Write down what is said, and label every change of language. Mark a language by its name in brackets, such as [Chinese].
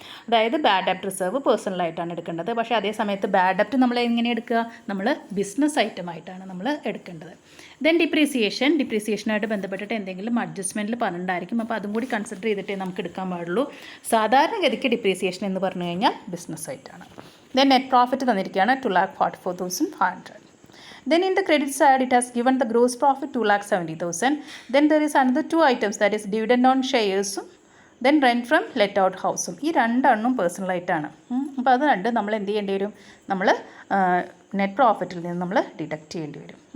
[Malayalam] അതായത് bad ഡെപ്റ്റ് reserve പേഴ്സണലായിട്ടാണ് എടുക്കേണ്ടത്. പക്ഷേ അതേ സമയത്ത് ബാഡ് ഡെപ്റ്റ് നമ്മൾ എങ്ങനെ എടുക്കുക, നമ്മൾ ബിസിനസ് ഐറ്റമായിട്ടാണ് നമ്മൾ എടുക്കേണ്ടത്. ദെൻ ഡിപ്രീസിയേഷനായിട്ട് ബന്ധപ്പെട്ടിട്ട് എന്തെങ്കിലും അഡ്ജസ്റ്റ്മെൻറ്റിൽ പറഞ്ഞിട്ടുണ്ടായിരിക്കും. അപ്പോൾ അതും കൂടി കൺസിഡർ ചെയ്തിട്ടേ നമുക്ക് എടുക്കാൻ പാടുള്ളൂ. സാധാരണഗതിക്ക് ഡിപ്രീസിയേഷൻ എന്ന് പറഞ്ഞു കഴിഞ്ഞാൽ ബിസിനസ് ആയിട്ടാണ്. ദെൻ നെറ്റ് പ്രോഫിറ്റ് തന്നിരിക്കുകയാണ് 2,44,500. [English] Then in the credit side it has given the gross profit 2,70,000. Then there is another two items, that is dividend on shares, then rent from let out house. [Malayalam] ഈ രണ്ടെണ്ണം പേഴ്സണലായിട്ടാണ്. അപ്പോൾ അത് രണ്ട് നമ്മൾ എന്ത് ചെയ്യേണ്ടി വരും, നമ്മൾ നെറ്റ് പ്രോഫിറ്റിൽ നിന്ന് നമ്മൾ ഡിഡക്റ്റ് ചെയ്യേണ്ടി വരും.